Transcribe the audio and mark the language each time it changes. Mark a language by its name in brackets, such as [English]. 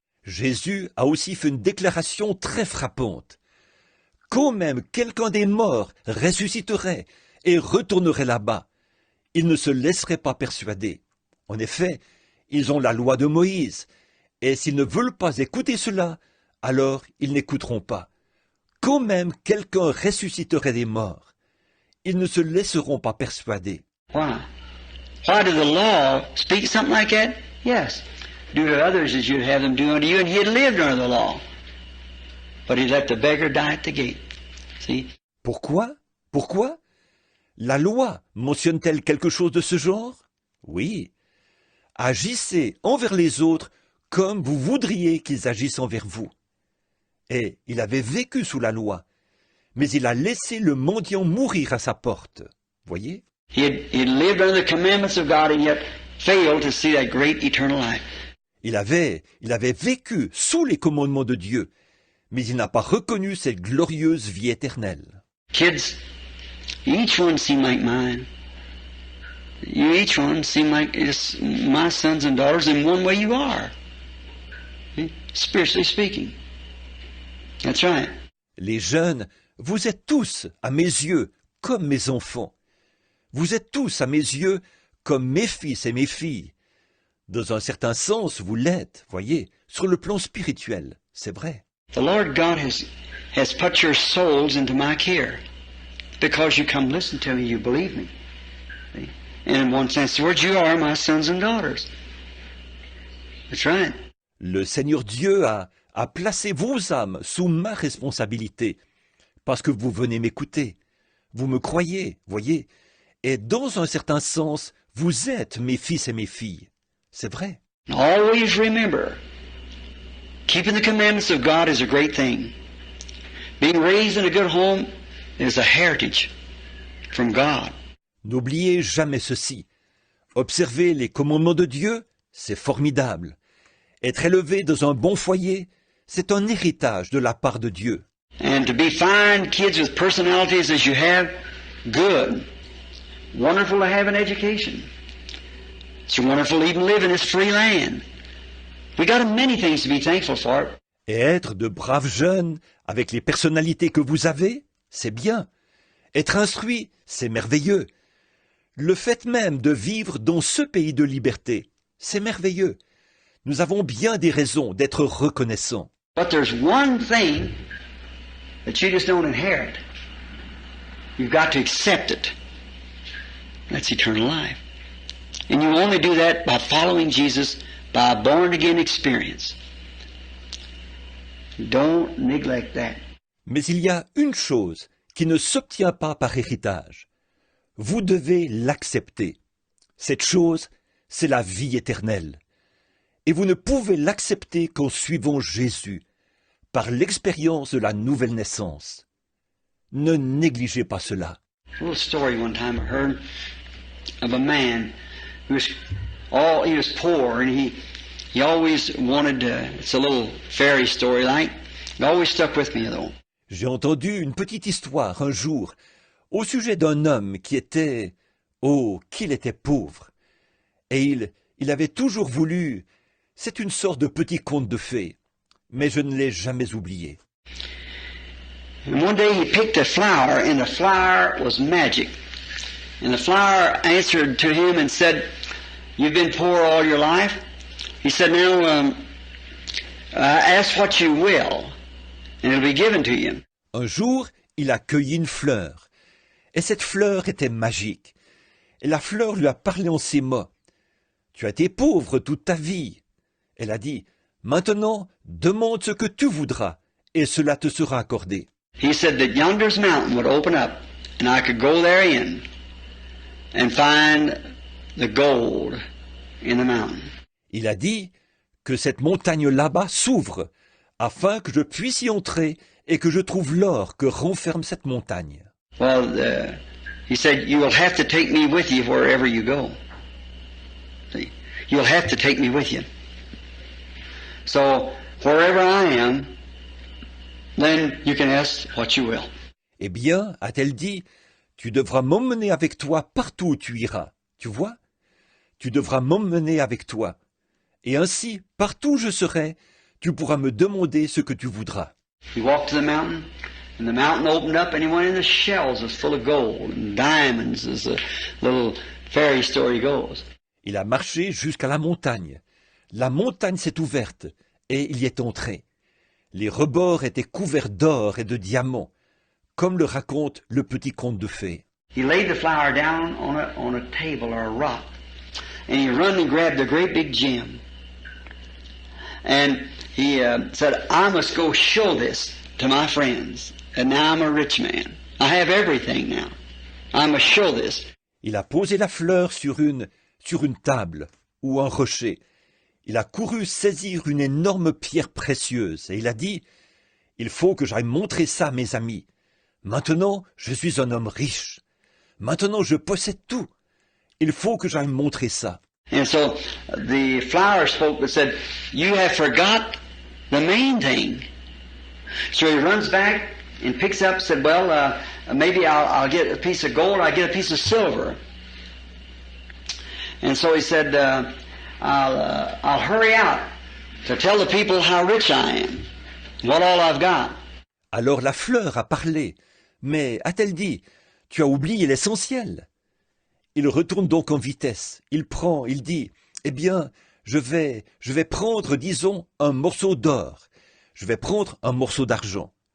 [French] Jésus a aussi fait une déclaration très frappante. quand même quelqu'un des morts ressusciterait et retournerait là-bas, ils ne se laisseraient pas persuader. En effet, ils ont la loi de Moïse, et s'ils ne veulent pas écouter cela, alors ils n'écouteront pas. Quand même quelqu'un ressusciterait des morts, ils ne se laisseront pas persuader. [English] Why? Why did the law speak something like that? Yes. Do to others as you'd have them do unto you, and he had lived under the law. But he let the beggar die at the gate. See? [French] Pourquoi? Pourquoi? La loi mentionne-t-elle quelque chose de ce genre? Oui. Agissez envers les autres comme vous voudriez qu'ils agissent envers vous. Et il avait vécu sous la loi, mais il a laissé le mendiant mourir à sa porte. Voyez? [English] He had lived under the commandments of God and yet failed to see that great eternal life. [French] Il avait vécu sous les commandements de Dieu, mais il n'a pas reconnu cette glorieuse vie éternelle. [English] Kids, each one seem like mine. You each one seem like my sons and daughters in one way you are. Spiritually speaking. That's right. [French] Les jeunes, vous êtes tous, à mes yeux, comme mes enfants. Vous êtes tous, à mes yeux, comme mes fils et mes filles. Dans un certain sens, vous l'êtes, voyez, sur le plan spirituel, c'est vrai. [English] The Lord God has put your souls into my care because you come listen to me, you believe me. See? And in one sense, the words, you are my sons and daughters. That's right. [French] Le Seigneur Dieu a placé vos âmes sous ma responsabilité, parce que vous venez m'écouter. Vous me croyez, voyez, et dans un certain sens, vous êtes mes fils et mes filles. C'est vrai. [English] Always remember, keeping the commandments of God is a great thing. Being raised in a good home is a heritage from God. [French] N'oubliez jamais ceci. Observer les commandements de Dieu, c'est formidable. Être élevé dans un bon foyer, c'est un héritage de la part de Dieu. [English] And to be fine kids with personalities as you have, good. Wonderful to have an education. It's wonderful to even live in this free land. We got many things to be thankful for. [French] Et être de braves jeunes, avec les personnalités que vous avez, c'est bien. Être instruit, c'est merveilleux. Le fait même de vivre dans ce pays de liberté, c'est merveilleux. Nous avons bien des raisons d'être reconnaissants. [English] But there's one thing that you just don't inherit. You've got to accept it. That's eternal life. And you only do that by following Jesus by a born-again experience. Don't neglect that. [French] Mais il y a une chose qui ne s'obtient pas par héritage. Vous devez l'accepter. Cette chose, c'est la vie éternelle. Et vous ne pouvez l'accepter qu'en suivant Jésus, par l'expérience de la nouvelle naissance. Ne négligez pas cela. [English] A little story one time I heard of a man who was poor and he always wanted it's a little fairy story like. It always stuck with me though. [French] J'ai entendu une petite histoire un jour au sujet d'un homme qui était, oh, qu'il était pauvre. Et il avait toujours voulu, c'est une sorte de petit conte de fées, mais je ne l'ai jamais oublié. [English] And one day he picked a flower, and the flower was magic. And the flower answered to him and said, "You've been poor all your life." He said, "Now, ask what you will, and it'll be given to you." [French] Un jour, il a cueilli une fleur, et cette fleur était magique. Et la fleur lui a parlé en ces mots. « Tu as été pauvre toute ta vie. » Elle a dit, « Maintenant, demande ce que tu voudras, et cela te sera accordé. » [English] He said that yonder's mountain would open up, and I could go therein and find the gold in the mountain. [French] Il a dit que cette montagne là-bas s'ouvre, afin que je puisse y entrer et que je trouve l'or que renferme cette montagne. [English] Well, he said, you will have to take me with you wherever you go. See, you'll have to take me with you. So, wherever I am, then you can ask what you will. [French] Eh bien, a-t-elle dit, tu devras m'emmener avec toi partout où tu iras. Tu vois? Tu devras m'emmener avec toi. Et ainsi, partout où je serai, tu pourras me demander ce que tu voudras. [English] You walk to the mountain, And the mountain opened up and he went in the shells that's full of gold and diamonds, as the little fairy story goes. [French] Il a marché jusqu'à la montagne. La montagne s'est ouverte et il y est entré. Les rebords étaient couverts d'or et de diamants, comme le raconte le petit conte de fées. [English] He laid the flower down on a table or a rock, and he run and grabbed a great big gem. And he said, I must go show this to my friends. And now I'm a rich man. I have everything now. I must show this. [French] Il a posé la fleur sur une table ou un rocher. Il a couru saisir une énorme pierre précieuse et il a dit, il faut que j'aille montrer ça à mes amis. Maintenant, je suis un homme riche. Maintenant, je possède tout. Il faut que j'aille montrer ça. [English] And so the flower spoke and said, you have forgot the main thing. So he runs back and picks up and said, well, maybe I'll get a piece of gold, I'll get a piece of silver. And so he said, I'll hurry out to tell the people how rich I am, what all I've got. [French] Alors la fleur a parlé, mais a-t-elle dit, tu as oublié l'essentiel? Il retourne donc en vitesse, il dit, eh bien, je vais prendre, disons, un morceau d'or, je vais prendre un morceau d'argent.